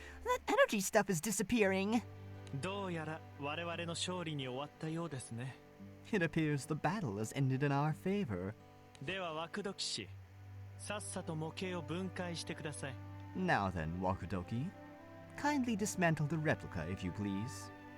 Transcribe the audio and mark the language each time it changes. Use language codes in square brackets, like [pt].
[en] That energy stuff is disappearing. [ja] どうやら我々の勝利に終わったようですね。 [en] It appears the battle has ended in our favor. [ja] ではワクドキ氏、さっさと模型を分解してください。 [en] Now then, Wakudoki, kindly dismantle the replica, if you please.